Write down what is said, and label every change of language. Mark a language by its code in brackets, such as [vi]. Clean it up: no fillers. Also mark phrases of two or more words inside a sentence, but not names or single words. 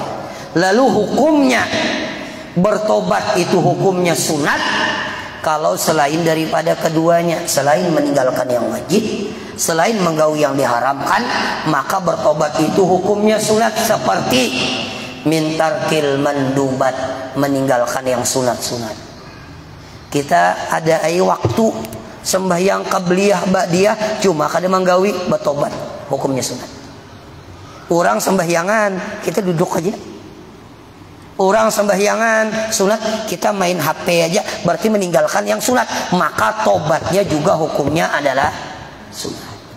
[id] Lalu hukumnya bertobat itu hukumnya sunat kalau selain daripada keduanya, selain meninggalkan yang wajib, selain menggawi yang diharamkan, maka bertobat itu hukumnya sunat, seperti [ar] mintarkil mandubat, [id] meninggalkan yang sunat-sunat. Kita ada waktu sembahyang [ar] qabliyah ba'diyah, [bjn] cuma kada menggawi, [id] bertobat, hukumnya sunat. Orang sembahyangan, kita duduk aja. Orang sembahyangan sunat, kita main HP aja, berarti meninggalkan yang sunat, maka tobatnya juga hukumnya adalah sunat.